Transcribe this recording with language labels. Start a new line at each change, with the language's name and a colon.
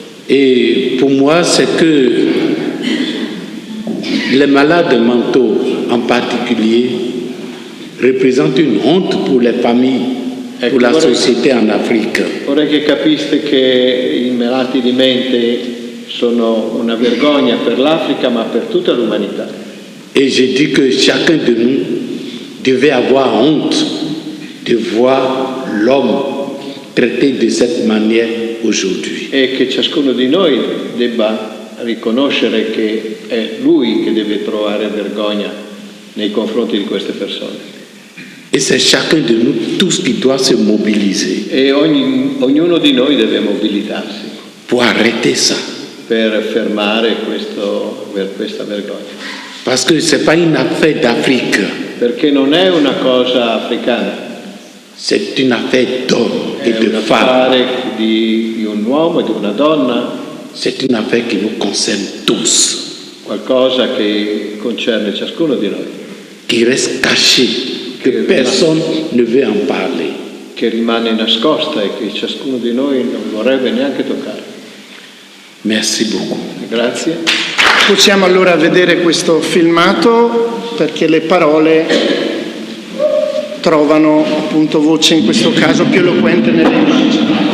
French: Et pour moi, c'est que les malades mentaux en particulier représentent une honte pour les familles, pour la société en Afrique.
Italian: Vorrei che capiste che i malati di mente sono una vergogna per l'Africa, ma per tutta l'umanità.
French: Et je dis que chacun de nous devait avoir honte de voir l'homme traité de cette manière aujourd'hui.
Italian: E che ciascuno di noi debba riconoscere che è lui che deve provare vergogna nei confronti di queste persone.
French: Et c'est chacun de nous tous qui doit se mobiliser
Italian: E ognuno di noi deve mobilitarsi
French: pour arrêter ça.
Italian: per fermare questa vergogna.
French: Parce que ce n'est pas une affaire d'Afrique,
Italian: Perché non è una cosa africana,
French: c'est une affaire d'hommes et
Italian: è
French: de
Italian: un
French: femmes.
Italian: affare di un uomo e di una donna,
French: C'est une affaire qui nous concerne tous,
Italian: qualcosa che concerne ciascuno di noi,
French: qui reste caché, que personne ne veut en parler.
Italian: che rimane nascosta e che ciascuno di noi non vorrebbe neanche toccare.
French: Merci beaucoup.
Italian: Grazie. Possiamo allora vedere questo filmato perché le parole trovano appunto voce in questo caso più eloquente nelle immagini.